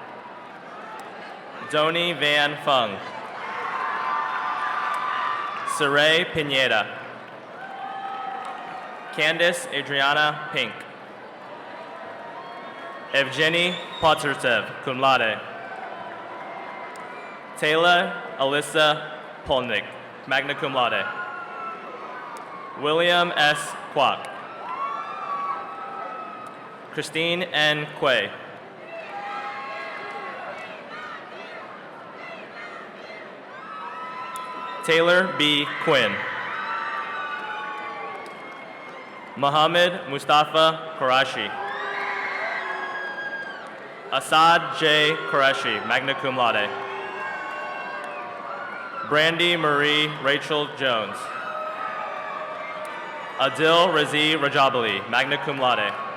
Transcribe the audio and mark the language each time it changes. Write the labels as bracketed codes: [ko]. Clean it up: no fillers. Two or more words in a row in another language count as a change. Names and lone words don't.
[en] Doni Van Fung. Saray Pineda. Candice Adriana Pink. Evgeny Poturtev, [la] cum laude. [en] Taylor Alyssa Polnick, [la] magna cum laude. [en] William S. Kwok. Christine N. Quay. Taylor B. Quinn. Mohammed Mustafa Qureshi. Assad J. Qureshi, [la] magna cum laude. [en] Brandy Marie Rachel Jones. Adil Razi Rajabali, [la] magna cum laude.